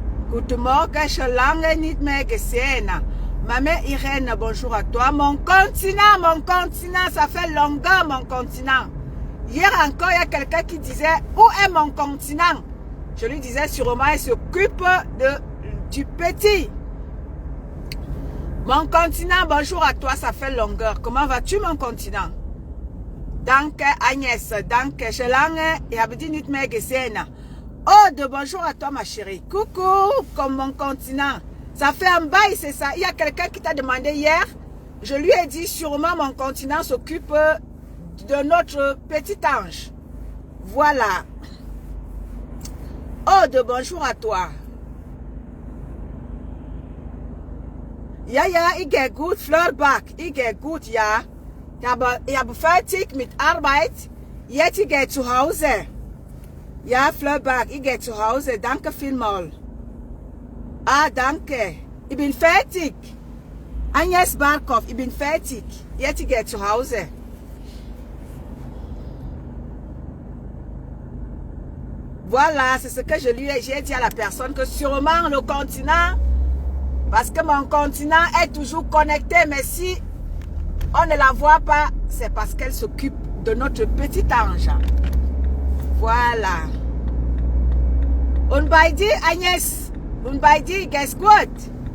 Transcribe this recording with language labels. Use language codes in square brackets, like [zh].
[de] Guten Morgen, schon lange nicht mehr gesehen. [fr] Maman Irène, bonjour à toi. Mon continent, ça fait longtemps, mon continent. Hier encore, il y a quelqu'un qui disait, où est mon continent? Je lui disais, sûrement, il s'occupe du petit. Mon continent, bonjour à toi, ça fait longueur. Comment vas-tu, mon continent? [de] Danke, Agnès. Danke, schon lange, ich habe dich nicht mehr gesehen. [fr] Oh, de bonjour à toi, ma chérie. Coucou, comme mon continent. Ça fait un bail, c'est ça. Il y a quelqu'un qui t'a demandé hier. Je lui ai dit, sûrement, mon continent s'occupe de notre petit ange. Voilà. Oh, de bonjour à toi. [de] Ja, ich gehe gut, Floorbach. Ich gehe gut, ja. Ich habe fertig mit Arbeit. Jetzt ich gehe zu Hause. Ja, Floorbach, ich gehe zu Hause. Danke vielmals. Ah, danke. Ich bin fertig. Agnes Barkov, ich bin fertig. Jetzt ich gehe zu Hause. [fr] Voilà, c'est ce que j'ai dit à la personne, que sûrement le continent, parce que mon continent est toujours connecté, mais si on ne la voit pas, c'est parce qu'elle s'occupe de notre petit ange. Voilà. [de] Und bei dir, Agnès, und bei dir, geht's gut?